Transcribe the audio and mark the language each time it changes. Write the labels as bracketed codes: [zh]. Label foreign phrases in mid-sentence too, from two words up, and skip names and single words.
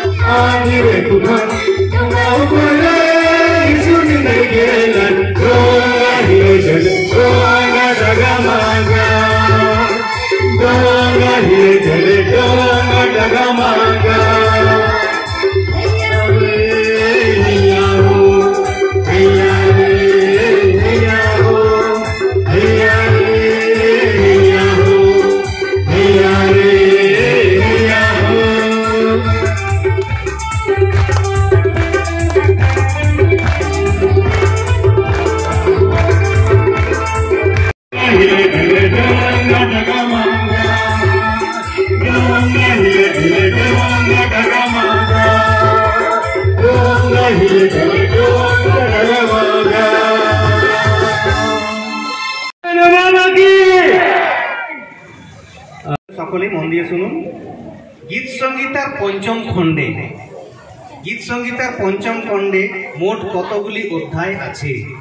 [hi] ऊपर सुनी गेला डोंगा हिले डोंगा डगमगा डोंगा हिले डोंगा डगमगा हैया हो हैया रे हैया हो हैया रे हैया हो हैया रे हैया हो हिले हिले डोंगा डगमगा डोंगा हिले हिले डोंगा डगमगा डोंगा हिले हिले डोंगा डगमगा [bn] সকলে মন দিয়ে শুনুন। গীত সংগীতার পঞ্চম খণ্ডে মোট কতগুলি অধ্যায় আছে?